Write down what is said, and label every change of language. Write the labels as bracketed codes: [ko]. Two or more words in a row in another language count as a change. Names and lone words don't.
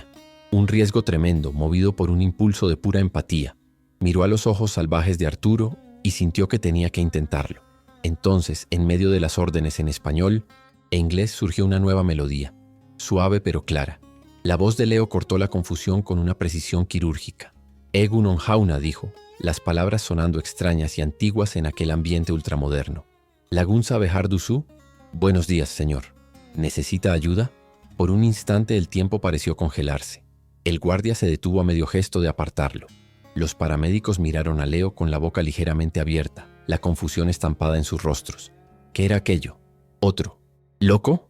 [es] Un riesgo tremendo, movido por un impulso de pura empatía. Miró a los ojos salvajes de Arturo y sintió que tenía que intentarlo. Entonces, en medio de las órdenes en español e inglés surgió una nueva melodía, suave pero clara. La voz de Leo cortó la confusión con una precisión quirúrgica. [eu] «Egun on jauna», [es] dijo, las palabras sonando extrañas y antiguas en aquel ambiente ultramoderno. [eu] «Lagunza behar duzu?» [es] «Buenos días, señor. ¿Necesita ayuda?» Por un instante el tiempo pareció congelarse. El guardia se detuvo a medio gesto de apartarlo. Los paramédicos miraron a Leo con la boca ligeramente abierta, la confusión estampada en sus rostros. ¿Qué era aquello? ¿Otro? ¿Loco?